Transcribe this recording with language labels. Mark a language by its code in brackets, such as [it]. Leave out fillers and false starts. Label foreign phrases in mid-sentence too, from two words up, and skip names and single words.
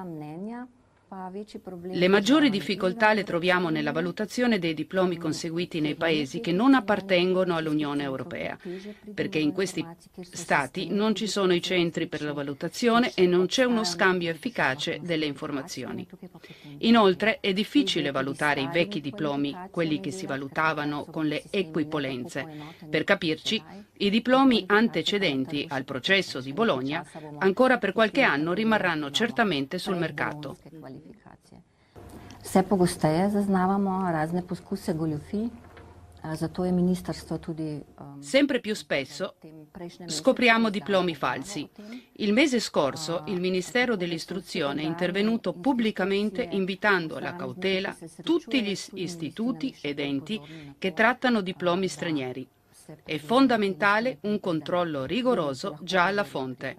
[it] Le maggiori difficoltà le troviamo nella valutazione dei diplomi conseguiti nei paesi che non appartengono all'Unione Europea, perché in questi stati non ci sono i centri per la valutazione e non c'è uno scambio efficace delle informazioni. Inoltre è difficile valutare i vecchi diplomi, quelli che si valutavano con le equipolenze. Per capirci, i diplomi antecedenti al processo di Bologna ancora per qualche anno rimarranno certamente sul mercato. [sl] Vse pogosteje zaznavamo razne poskuse goljufij, zato je ministrstvo tudi. [it] Sempre più spesso scopriamo diplomi falsi. Il mese scorso il Ministero dell'Istruzione è intervenuto pubblicamente invitando alla cautela tutti gli istituti ed enti che trattano diplomi stranieri. È fondamentale un controllo rigoroso già alla fonte.